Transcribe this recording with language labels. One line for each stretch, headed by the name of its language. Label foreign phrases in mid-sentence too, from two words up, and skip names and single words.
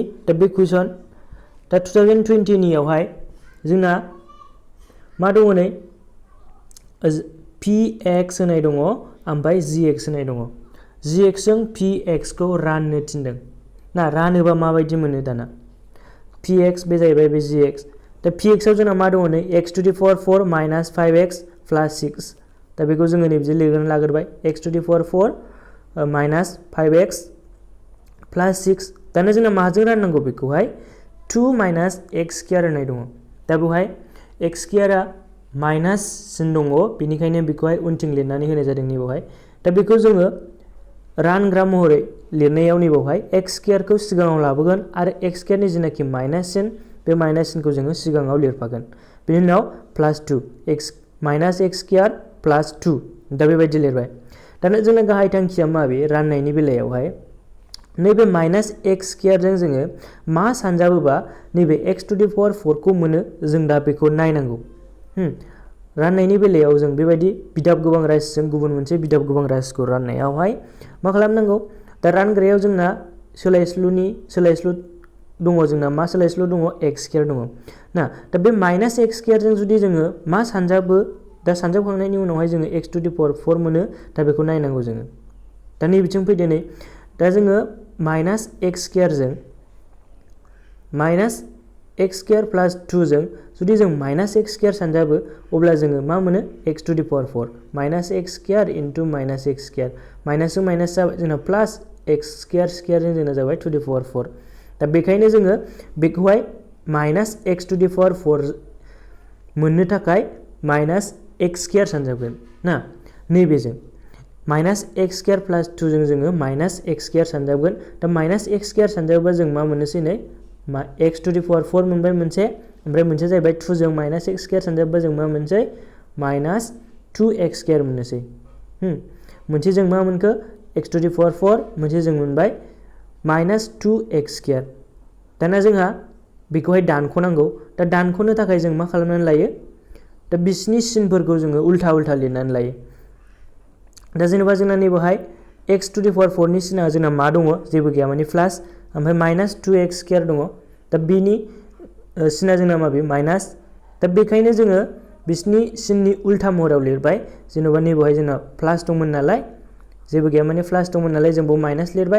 Bodo: दा बे कुइसन, दा 2020 नियावहाय जोंना मा दङ नै px होनाय दङ ओमफ्राय gx होनाय दङ। gx जों px खौ राननो थिनदों ना। रानोबा माबायदि मोनो दाना px बे जाहैबाय बे gx। दा px आव जोंना मा दङ नै
English: x to the power 4 minus 5x plus 6।
Bodo: दा बेखौ जोङो नैबिदि लिरनानै लाग्रोबाय
English: x to the power 4 minus 5x plus 6।
Bodo: दाना जोंना माजों राननांगौ बेखौहाय 2
English: minus x square
Bodo: होनाय दङ। दा बेवहाय
English: x square
Bodo: आ
English: minus sign
Bodo: दङ, बेनिखायनो बेखौहाय उनथिं लिरनानै होनाय जादों नैबावहाय। दा बेखौ जोङो रानग्रा महरै लिरनायाव नैबावहाय
English: x square
Bodo: खौ सिगाङाव लाबोगोन आरो
English: x square
Bodo: नि जेनाखि
English: minus sign,
Bodo: बे
English: minus sign
Bodo: जोङो सिगाङाव लिरफागोन। बेनि उनाव
English: plus 2 x minus x square plus 2.
Bodo: दा बेबायदि लिरबाय। दाना जोंना गाहाय थांखिया माबे राननायनि बेलायावहाय नैबे
English: minus x square
Bodo: जोङो मा सानजाबोबा नैबे
English: x to the power 4
Bodo: खौ मोनो, जों दा बेखौ नायनांगौ। राननायनि बेलायाव जों बेबायदि बिदाब गोबां राशिजों गुबुन मोनसे बिदाब गोबां राशिखौ राननायावहाय मा खालामनांगौ। दा रानग्रायाव जोंना सोलायस्लु दङ, जोंना मा सोलायस्लु दङ x स्क्वायर दङ ना। दा बे
English: minus x square
Bodo: जुदि जोङो मा सानजाबो, दा सानजाबखांनायनि उनावहाय जोङो
English: x to the power 4
Bodo: मोनो। दा बेखौ नायनांगौ जोङो। दा नैबिथिं फैदो नै, दा जोङो
English: minus x square minus x square plus 2
Bodo: जों जुदि जों
English: minus x square
Bodo: सानजाबो, अब्ला जोङो मा मोनो
English: x to the power 4 minus x square into minus x square
Bodo: इनटु माइनास x स्क्वायर। माइनासजों माइनास जाबाय जोंना
English: plus x square square
Bodo: जोंना जाबाय
English: to the power 4।
Bodo: दा बेखायनो जोङो बेखौहाय
English: minus x to the power 4
Bodo: मोननो थाखाय
English: minus x square
Bodo: सानजाबगोन ना। नैबेजों
English: minus x square plus 2
Bodo: जों जोङो
English: minus x square
Bodo: सानजाबगोन। दा
English: minus x square
Bodo: सानजाबोबा जों मा मोननोसै नै
English: x to the power 4
Bodo: मोनबाय मोनसे, ओमफ्राय मोनसे जाहैबाय 2 जों
English: minus x square
Bodo: सानजाबोबा जों मा मोनसै
English: minus 2x square
Bodo: मोननोसै। मोनसे जों मा मोनखो
English: x to the power 4,
Bodo: मोनसे जों मोनबाय
English: minus 2x square.
Bodo: दाना जोंहा बेखौहाय दानख'नांगौ। दा दानख'नो थाखाय जों मा खालामनानै लायो, दा बिसिनि सिनफोरखौ जोङो उल्था लिरनानै लायो। दा जेनेबा जोंना नैबेहाय
English: x to the power 4
Bodo: नि सिना जोंना मा दङ, जेबो गैया माने प्लास, ओमफ्राय
English: minus 2x square
Bodo: दङ। दा बिनि सिना जोंना माबे माइनास। दा बेखायनो जोङो बिसिनि सिननि उल्था महराव लिरबाय। जेनेबा नैबेहाय जोंना प्लास दंमोन नालाय, जेबो गैया माने प्लास दंमोन नालाय जों बेयाव माइनास लिरबाय।